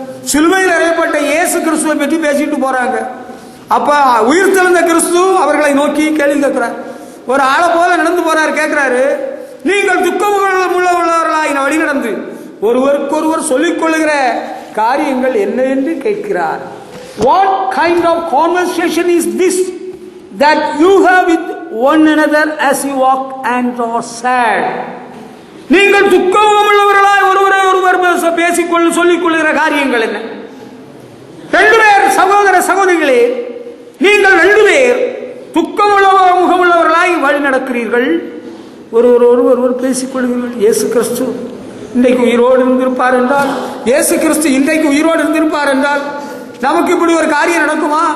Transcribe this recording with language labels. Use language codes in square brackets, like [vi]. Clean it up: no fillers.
[ta] சிலுவையில் அறையப்பட்ட இயேசு கிறிஸ்துவை பற்றி பேசிட்டு போறாங்க. அப்ப உயிர்த்தெழுந்த கிறிஸ்து அவர்களை நோக்கி கேள்வி கேட்கிறார். ஒரு ஆளை போல நடந்து போறாரு. கேட்கிறாரு, நீங்கள் துக்கமுள்ளவர்களாய் வழி நடந்து ஒருவருக்கொருவர் சொல்லிக் கொள்ளுகிற காரியங்கள் என்ன என்று கேட்கிறார். [en] What kind of conversation is this that you have with one another as you walk and are sad? [ta] நீங்கள் துக்கமுள்ளவர்களாய் ஒருவர் பேசிக்கொள்ள சொல்லிக் கொள்ளுகிற காரியங்கள் என்ன? 2 பேர் சகோதர சகோதரிகளே, நீங்கள் 2 பேர் முகமுள்ளவர்களாய் வழி நடக்கிறீர்கள். ஒருவர் பேசிக்கொள்கிறீர்கள். இயேசு கிறிஸ்து இன்றைக்கு உயிரோடு இருந்திருப்பார் என்றால், இயேசு கிறிஸ்து இன்றைக்கு உயிரோடு இருந்திருப்பார் என்றால் நமக்கு இப்படி ஒரு காரியம் நடக்குமா?